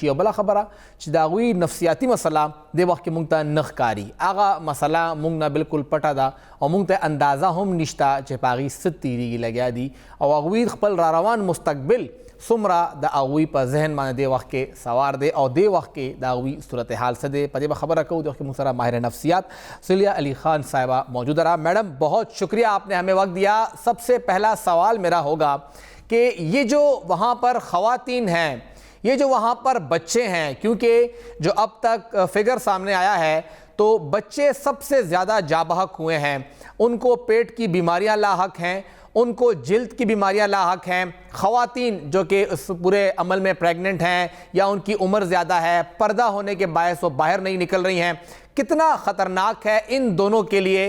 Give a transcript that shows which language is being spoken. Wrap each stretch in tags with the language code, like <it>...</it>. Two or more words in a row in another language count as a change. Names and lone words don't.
<ps>او بله خبره چې د هغوی نفسیاتي مسله دې وخت کې مونږ ته نه ښکاري، هغه مسله مونږ نه بالکل پټه ده او مونږ ته اندازه هم نشته چې په هغې څه تیریږي لګیا دي او هغوی خپل را روان مستقبل څومره د هغوی په ذهن باندې دې وخت کې سوار دی او دې وخت کې د هغوی صورتحال څه دی، په دې به خبره کوو. دې وخت کې مونږ سره ماہر نفسیات سلیہ علی خان صاحبہ موجود رہا.</ps> <ur>میڈم بہت شکریہ آپ نے ہمیں وقت دیا. سب سے پہلا سوال میرا ہوگا کہ یہ جو وہاں پر خواتین ہیں، یہ جو وہاں پر بچے ہیں، کیونکہ جو اب تک فگر سامنے آیا ہے تو بچے سب سے زیادہ جاں بحق ہوئے ہیں، ان کو پیٹ کی بیماریاں لاحق ہیں ان کو جلد کی بیماریاں لاحق ہیں، خواتین جو کہ اس پورے عمل میں پریگننٹ ہیں یا ان کی عمر زیادہ ہے، پردہ ہونے کے باعث وہ باہر نہیں نکل رہی ہیں، کتنا خطرناک ہے ان دونوں کے لیے؟</ur>